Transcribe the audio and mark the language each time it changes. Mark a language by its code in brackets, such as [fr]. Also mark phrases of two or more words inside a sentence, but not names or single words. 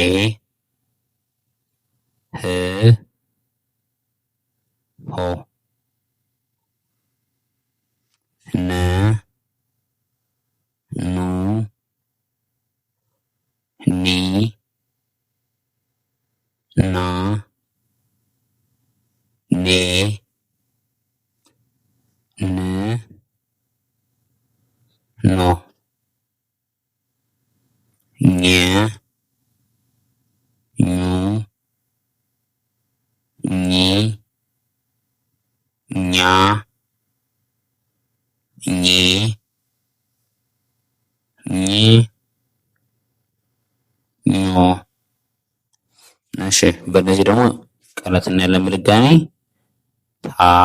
[am] ህ ሆ ነ ኑ ኒ ና ኔ ን ኖ ኘ ኙ ኚ ኛ ኜ ኚ ኞ። እሺ በእነዚህ ደግሞ ቃላት እናያለን በድጋሚ ታ